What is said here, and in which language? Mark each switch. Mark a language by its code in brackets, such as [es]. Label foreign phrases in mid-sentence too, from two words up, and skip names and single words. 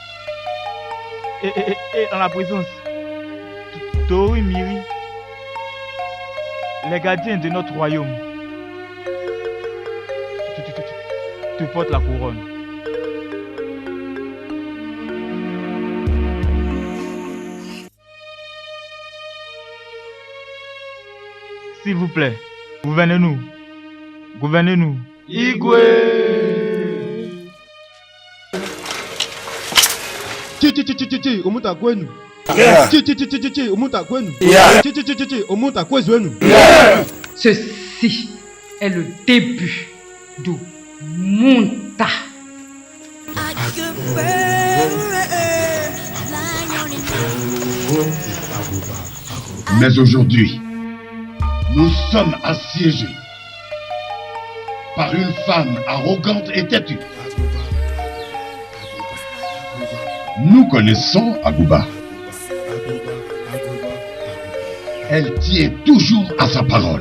[fr] et en la présence d'Ori Miri, les gardiens de notre royaume, te porte la couronne. S'il vous plaît, gouvernez-nous. Gouvernez-nous. [ig] Igwe! Omuta kwenu. Omuta kwenu. Omuta kwenu. [fr] Ceci est le début du Munta. [en] I could burn, lying on an [fr] Mais aujourd'hui, nous sommes assiégés par une femme arrogante et têtue. Nous connaissons Agouba. Elle tient toujours à sa parole.